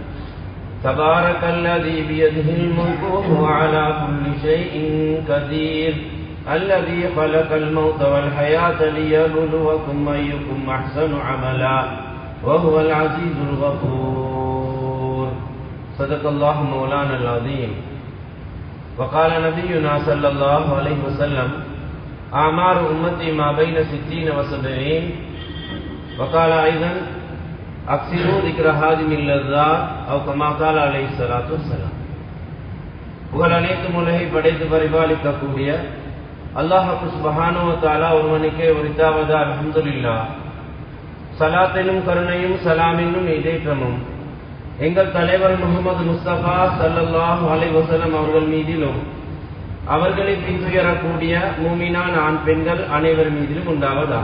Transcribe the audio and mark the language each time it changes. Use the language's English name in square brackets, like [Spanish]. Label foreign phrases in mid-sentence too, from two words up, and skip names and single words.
[Arabic] تبارك الذي بيده الملك وهو على كل شيء قدير الذي خلق الموت والحياة ليبلوكم أيكم أحسن عملا وهو العزيز الغفور صدق الله مولانا العظيم وقال نبينا صلى الله عليه وسلم أعمار أمتي ما بين 60 و70 وقال أيضا أكثروا ذكر هادم اللذات أو كما قال عليه الصلاة والسلام. [Tamil] புகழ் அனைத்தும் உலகை படைத்து பரிபாலிக்கக்கூடிய [Arabic] الله سبحانه وتعالى [Tamil] ஒருவனுக்கே உரித்தாவதா. அல்ஹம்துலில்லாஹ். ஸலாத்திலும் கருணையும் சலாமினும் இதேற்றமும் எங்கள் தலைவர் முஹம்மது முஸ்தபா [Arabic] صلى الله عليه وسلم [Tamil] அவர்கள் மீதிலும் அவர்களை பின்துயரக்கூடிய மூமினான ஆண் பெண்கள் அனைவர் மீதிலும் உண்டாவதா.